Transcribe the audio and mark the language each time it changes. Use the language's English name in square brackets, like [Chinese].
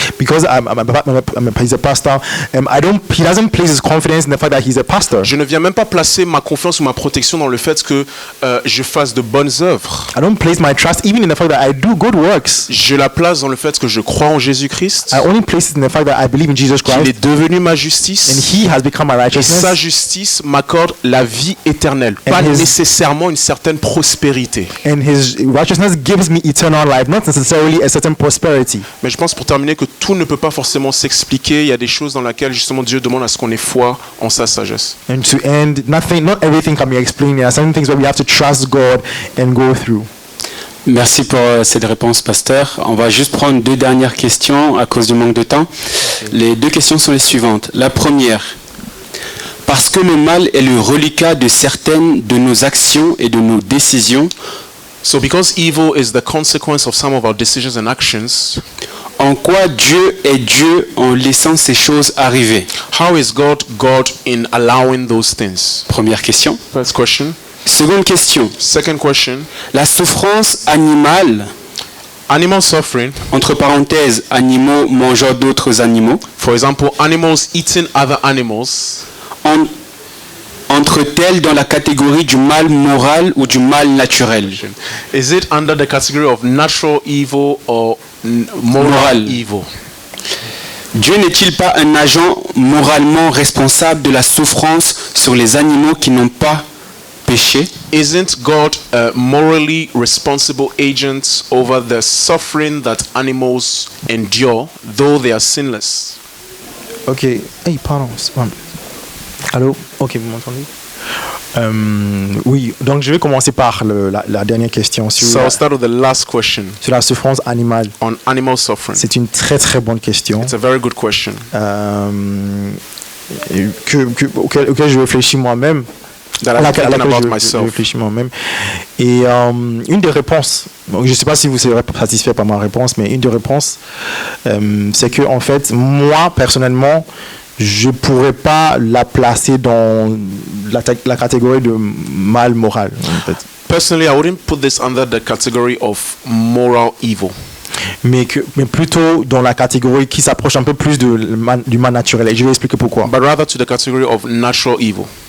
[English] Because he's a pastor, he doesn't place his confidence in the fact that he's a pastor. [French] Je ne viens même pas placer ma confiance ou ma protection dans le fait que je fasse de bonnes œuvres. [English] I don't place my trust even in the fact that I do good works. [French] Je la place dans le fait que je crois en Jésus-Christ. [English] I only place it in the fact that I believe in Jesus Christ. [French] Il est devenu ma justice. [English] And he has become my righteousness. [French] Et sa justice m'accorde la vie éternelle, pas nécessairement une certaine prospérité. [English] And his righteousness gives me eternal life, not necessarily a certain prosperity. [French] Mais je pense pour terminer que tout ne peut pas forcément s'expliquer. Il y a des choses dans lesquelles justement Dieu demande à ce qu'on ait foi en sa sagesse. [English] And to end, not everything can be explained. There are some things where we have to trust God and go through. [French] Merci pour cette réponse, pasteur. On va juste prendre 2 dernières questions à cause du manque de temps. Les 2 questions sont les suivantes. La première, parce que le mal est le reliquat de certaines de nos actions et de nos décisions. [English] So because evil is the consequence of some of our decisions and actions. [French] En quoi Dieu est Dieu en laissant ces choses arriver? [English] How is God God in allowing those things? [French] Première question. [English] First question. [French] Seconde question. [English] Second question. [French] La souffrance animale [English] Animal suffering. [French] Entre parenthèses, animaux mangeant d'autres animaux. [English] For example, animals eating other animals. [French] Entre-t-elle dans la catégorie du mal moral ou du mal naturel? [English] Is it under the category of natural evil or moral evil? [French] Dieu n'est-il pas un agent moralement responsable de la souffrance sur les animaux qui n'ont pas péché? [English] Isn't God a morally responsible agent over the suffering that animals endure, though they are sinless? [French] Ok. Hey, pardon. Allô? Ok, vous m'entendez? Oui, donc je vais commencer par la dernière question. [English] So I'll start with the last question. [French] Sur la souffrance animale. [English] On animal suffering. [French] C'est une très très bonne question. [English] It's a very good question. [French] Auquel je réfléchis moi-même. [English] That I'm thinking about myself. [French] Je réfléchis moi-même. Et une des réponses, je ne sais pas si vous serez satisfait par ma réponse, mais une des réponses, c'est que en fait, moi personnellement, je ne pourrais pas la placer dans la catégorie de mal moral. En fait. [English] Personally, I wouldn't put this under the category of moral evil. [French] Mais plutôt dans la catégorie qui s'approche un peu plus du mal naturel. Et je vais expliquer pourquoi. [English] But rather to the category of natural evil.